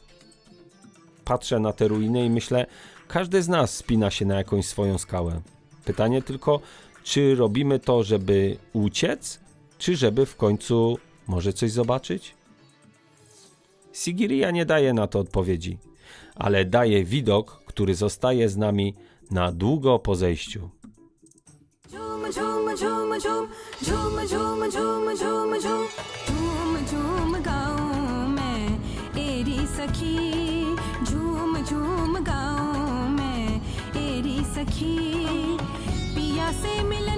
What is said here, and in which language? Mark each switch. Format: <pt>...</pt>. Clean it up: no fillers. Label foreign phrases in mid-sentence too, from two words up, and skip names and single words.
<pl>Patrzę na te ruiny i myślę, każdy z nas spina się na jakąś swoją skałę. Pytanie tylko, Czy robimy to, żeby uciec, czy żeby w końcu może coś zobaczyć? Sigiriya nie daje na to odpowiedzi, ale daje widok, który zostaje z nami na długo po zejściu.</pl> <hi>झूम झूम झूम झूम झूम झूम झूम झूम झूम झूम झूम गाऊं मैं एरी सखी झूम झूम गाऊं मैं एरी सखी पिया से</hi>